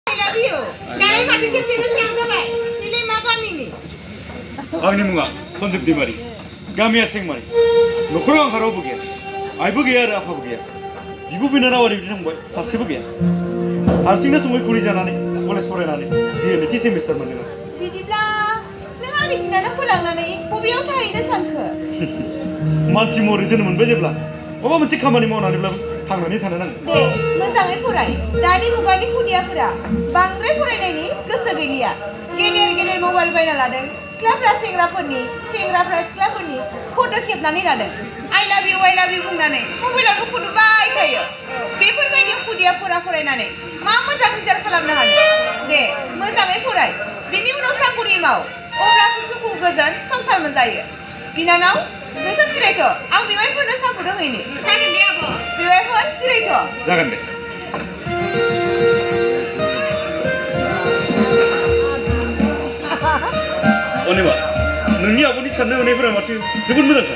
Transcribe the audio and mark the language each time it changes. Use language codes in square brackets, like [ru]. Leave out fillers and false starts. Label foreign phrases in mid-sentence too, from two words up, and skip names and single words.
[brx] Lamayao. Dari mati ke sini siang जाबाय. Nilai मा गामिनि? आंनि मुङा सन्जिब दैमारि गामिया सेंमारि न'खराव आंहा रावबो गैया आइबो गैया आरो आफाबो गैया बिब' बिनानाव आरो बिदा-फंबाय सासेबो गैया हारसिंनो सङै खुरै जानानै कलेज फरायनानै बिए नैथि सेमिस्टार मोनदों बिदिब्ला नों आंनि बिनानावखौ लांनानै बबेयाव थाहैनो सानखो? मानसि महरै जोनोम मोनबाय जेब्ला माबा मोनसे खामानि मावनानैब्लाबो थांनानै थानो नांगौ दे मोजाङै फराय दानि मुगानि खुदियाफोरा बांद्राय फरायनायनि गोसो गैलिया गेदेर मबाइल बायना लादों सिख्लाफ्रा सेंग्राफोरनि सेंग्राफ्रा सिख्लाफोरनि फट' खेबनानै लादों [en] I love you [brx] बुंनानै मबाइलावनो फट'बाय थायो बेफोरबायदि खुदियाफोरा फरायनानै मा मोजां रिजाल्ट खालामनो हागोन दे मोजाङै फराय बिनि उनाव साकरि माव अब्लासो सुखु गोजोन संसार मोनजायो बिनानाव नोंसोर जिरायथ' आं बेवाइफोरनो साहा फुदुंहैनि जागोन दे आब' बेवाइफोर जिरायथ' जागोन दे अनिमा नोंनि आब'नि साननाय हनायफोरा माथो जोबोद मोजांथार